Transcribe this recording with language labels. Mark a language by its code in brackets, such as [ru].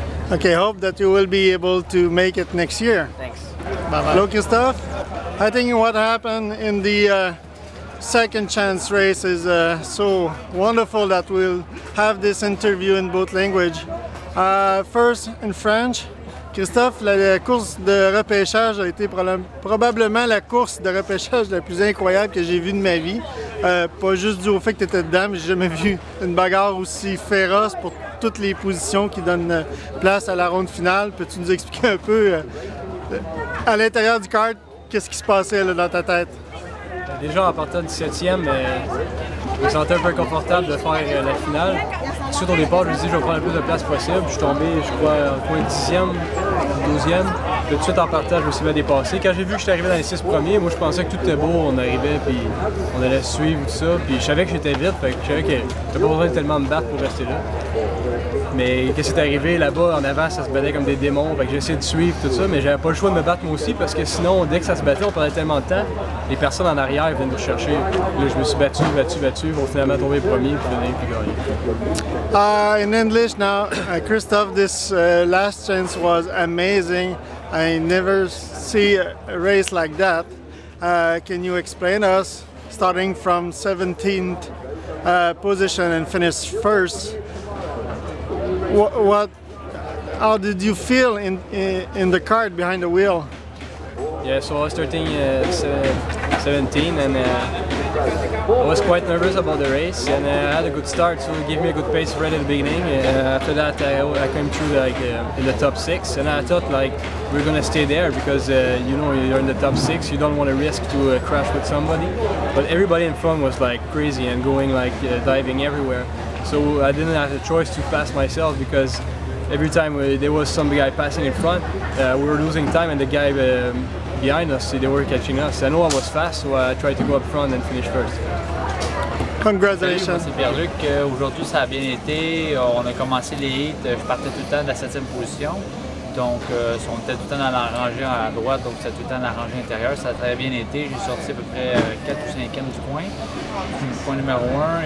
[en] Okay, hope that you will be able to make it next year. Thanks. Bye-bye. Hello, Christophe. I think what happened in the second chance race is so wonderful that we'll have this interview in both languages. First in French. [fr] Christophe, la course de repêchage a été probablement la course de repêchage la plus incroyable que j'ai vue de ma vie. Pas juste dû au fait que tu étais dedans, mais j'ai jamais vu une bagarre aussi féroce pour toutes les positions qui donnent place à la ronde finale. Peux-tu nous expliquer un peu à l'intérieur du kart, qu'est-ce qui se passait là, dans ta tête? Déjà en partant du 7e, je me sentais un peu confortable de faire la finale. Ensuite au départ, je me suis dit je vais prendre le plus de place possible. Je suis tombé, je crois, au coin 10e, 12e. Tout de suite en partant, je me suis fait dépasser. Quand j'ai vu que j'étais arrivé dans les 6 premiers, moi je pensais que tout était beau, on arrivait puis on allait suivre tout ça. Puis je savais que j'étais vite, fait que je savais que j'avais pas besoin de tellement me battre pour rester là. Mais qu'est-ce qui est arrivé là-bas en avant, ça se battait comme des démons, fait que j'ai essayé de suivre tout ça, mais j'avais pas le choix de me battre moi aussi parce que sinon, dès que ça se battait, on perdait tellement de temps, les personnes en arrière venaient nous chercher. Là, je me suis battu pour finalement tomber premier puis gagner. [en] In English now, Christophe, this last chance was amazing. I never see a race like that. Can you explain us, starting from 17th position and finish first? How did you feel in the kart behind the wheel? Yeah, so I was starting 17 and I was quite nervous about the race, and I had a good start, so it gave me a good pace right at the beginning. After that I came through in the top 6, and I thought we're gonna stay there because you know you're in the top 6, you don't want to risk to crash with somebody. But everybody in front was crazy and going diving everywhere. So I didn't have a choice to pass myself because every time there was some guy passing in front, we were losing time, and the guy behind us, they were catching us. I know I was fast, so I tried to go up front and finish first. Congratulations. [fr] Salut, moi c'est Pierre-Luc. Aujourd'hui ça a bien été. On a commencé les hits. Je partais tout le temps de la 7e position. Donc on était tout le temps dans la rangée à droite, donc c'était tout le temps dans la rangée intérieure. Ça a très bien été. J'ai sorti à peu près 4 ou 5e du coin. Point numéro 1.